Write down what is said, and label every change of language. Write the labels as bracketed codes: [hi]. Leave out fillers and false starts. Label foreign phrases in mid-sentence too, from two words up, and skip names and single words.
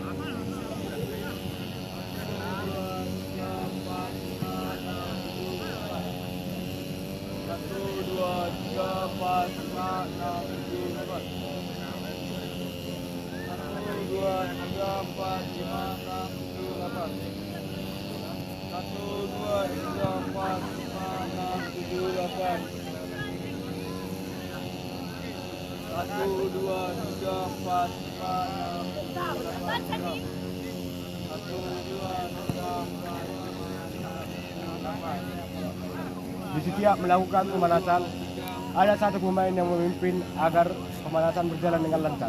[id] Satu, dua, tiga, empat, lima, enam, tujuh, delapan. Satu, dua, tiga, empat, lima, enam, tujuh, delapan. Satu, dua, tiga, empat, lima, enam, tujuh, delapan. Satu, dua, tiga, empat, lima, enam, tujuh, delapan. Satu, dua, tiga, empat, lima, enam, tujuh, delapan. Di setiap melakukan pemanasan, ada satu pemain yang memimpin agar pemanasan berjalan dengan lancar.